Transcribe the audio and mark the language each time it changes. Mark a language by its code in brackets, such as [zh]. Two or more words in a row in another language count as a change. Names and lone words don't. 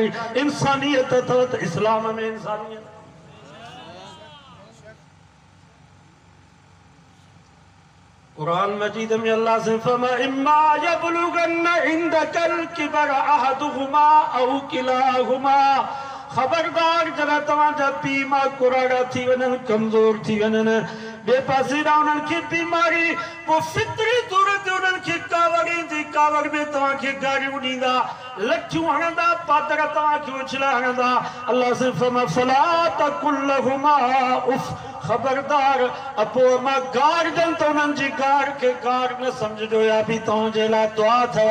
[sd] इंसानियत अथव त इस्लाम में इंसानियत। कुरान मजीद में अल्लाह से फरमा [ar] إما يبلغن عندك الكبر أحدهما أو كلاهما, [sd] खबरदार जरा तव्हांजा पीउ मां कुराड़ा थी वञनि, कमज़ोर थी वञनि, बेपासीरा उन्हनि खे बीमारी, पोइ फितरी तौर ते उन्हनि खे कावड़ ईंदी, कावड़ में तव्हांखे गारियूं ॾींदा, लठियूं हणंदा, पादर तव्हांखे उछला हणंदा। अल्लाह से फरमा [ar] فلا تقل لهما أف, [sd] खबरदार अपो मां गार ॾियनि त उन्हनि जी गार खे गार न सम्झिजो, या बि तव्हांजे लाइ दुआ अथव।